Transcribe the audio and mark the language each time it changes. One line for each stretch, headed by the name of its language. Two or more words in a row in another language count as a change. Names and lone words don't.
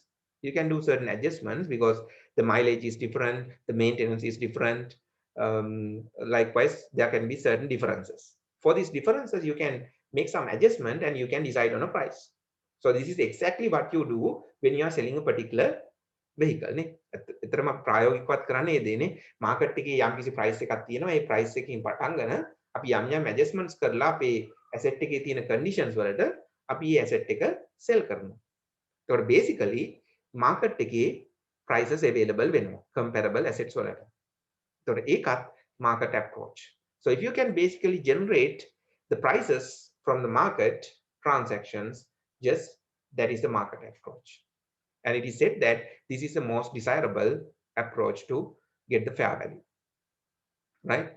English: You can do certain adjustments because the mileage is different, the maintenance is different. Likewise, there can be certain differences. For these differences, you can make some adjustment, and you can decide on a price. So this is exactly what you do when you are selling a particular vehicle නේ.
Sinhala: එතරම් ප්‍රායෝගිකවත් කරන්නේ ඒ දේනේ. මාකට් එකේ යම් කිසි price එකක් තියෙනවා. ඒ price එකකින් පටන්ගෙන අපි යම් adjustments කරලා අපේ asset එකේ තියෙන conditions වලට අපි මේ asset එක sell කරනවා.
English: ඒකට basically market එකේ prices available වෙනවා comparable assets වලට.
Sinhala: ඒකට ඒකත්
English: market approach. So if you can basically generate the prices from the market transactions, just that is the market approach. And it is said that this is the most desirable approach to get the fair value, right?